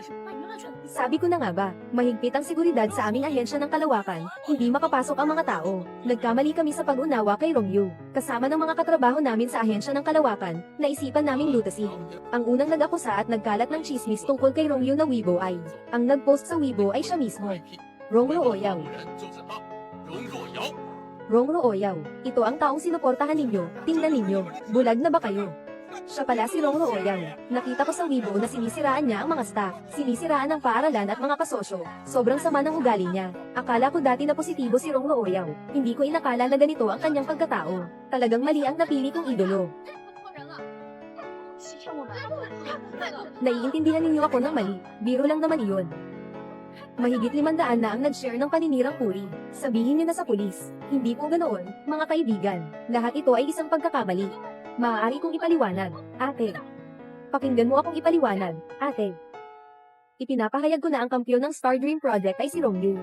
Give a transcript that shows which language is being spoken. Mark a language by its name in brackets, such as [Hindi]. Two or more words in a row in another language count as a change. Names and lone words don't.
[Filipino] Sabi ko na nga ba, mahigpit ang seguridad sa aming ahensya ng Kalawakan, hindi makapasok ang mga tao. Nagkamali kami sa pag-unawa kay Rongyu. Kasama ng mga katrabaho namin sa ahensya ng Kalawakan, naisipan naming lutasin. Ang unang nag-akusa at nagkalat ng chismis tungkol kay Rongyu na Weibo ay, ang nag-post sa Weibo ay siya mismo. Rongru Oyaw. [Chinese] 就是他，荣若瑶。 [Filipino] Rongru Oyaw. Ito ang taong sinuportahan ninyo, tingnan ninyo, bulag na ba kayo? Siya pala si Rongru Oyaw. Nakita ko sa Weibo na sinisiraan niya ang mga staff, sinisiraan ang paaralan at mga kasosyo. Sobrang sama ng ugali niya. Akala ko dati na positibo si Rongru Oyaw. Hindi ko inakala na ganito ang kanyang pagkatao. Talagang mali ang napili kong idolo. [Chinese] 错人了，欺骗我们。 [Filipino] Naiintindihan ninyo ako ng mali, biro lang naman iyon. Mahigit 500 na ang nag-share ng paninirang puri. Sabihin niyo na sa pulis. Hindi po ganoon, mga kaibigan. Lahat ito ay isang pagkakamali. Maaari kong ipaliwanag, ate. Pakinggan mo akong ipaliwanag, ate. Ipinapahayag ko na ang kampiyon ng Star Dream Project ay si Rongyu.